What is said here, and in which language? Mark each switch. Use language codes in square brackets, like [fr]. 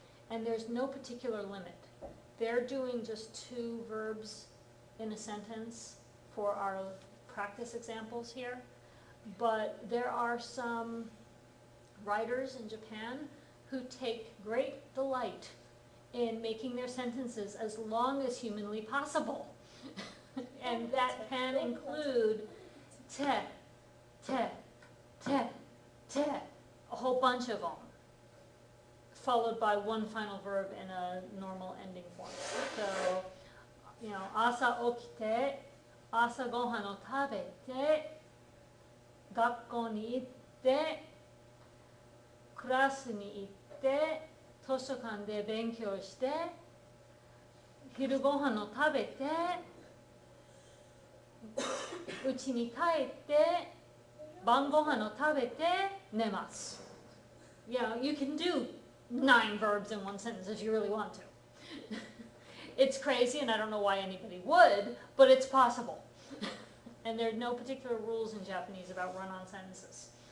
[en] And there's no particular limit. They're doing just 2 verbs in a sentence for our practice examples here, but there are some writers in Japan who take great delight in making their sentences as long as humanly possible. And that can include te, te, te, te, a whole bunch of them, followed by one final verb in a normal ending form. [ja] So, 朝起きて、朝ごはんを食べて、学校に行って、クラスに行って、図書館で勉強して、昼ごはんを食べて、家に帰って、晩ごはんを食べて、寝ます。 [en] You can do 9 verbs in one sentence if you really want to. It's crazy, and I don't know why anybody would, but it's possible. And there are no particular rules in Japanese about run-on sentences.